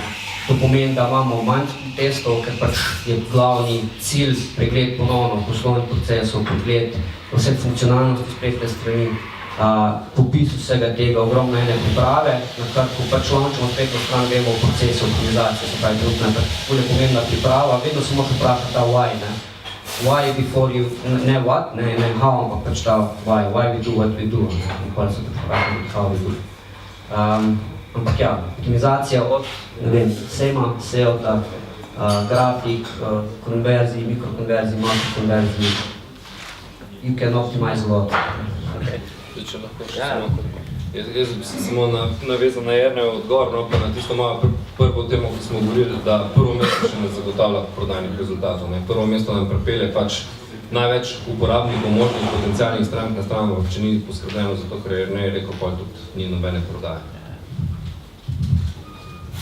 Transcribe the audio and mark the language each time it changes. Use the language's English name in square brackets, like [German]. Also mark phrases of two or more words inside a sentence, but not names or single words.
[Slovenian] To pomeni, da imamo manj testov, ker pač je glavni cilj pregled ponovno poslovnih procesov, pregled vse funkcionalnosti spletne strani, popis vsega tega, ogromno ene priprave, na kar, ko pač launčamo spletno stran, gremo v procesu optimizacije, se pravi, trenutno je pač pomembna priprava, vedno se moraš vprašati ta why, [English] why before you, [Slovenian] ne what, ne how, ampak pač ta [English] why we do what we do, [Slovenian] nikoli se vprašati [English] how we do. [Slovenian] Ampak ja, optimizacija od, SEMA, SEO-ta, grafik, konverzij, mikrokonverzij, makrokonverzij, [English] you can optimize a lot. [Slovenian] Če lahko še samo. Jaz bi se samo navezal na Jernejev odgovor, pa na tisto malo prvo temo, ki smo govorili, da prvo mesto še ne zagotavlja prodajnih rezultatov. Prvo mesto nam pripelje pač največ uporabnikov, možnih potencialnih strank na stran, če ni poskrbljeno za to, ker Jernej rekel, pa tudi ni nobene prodaje.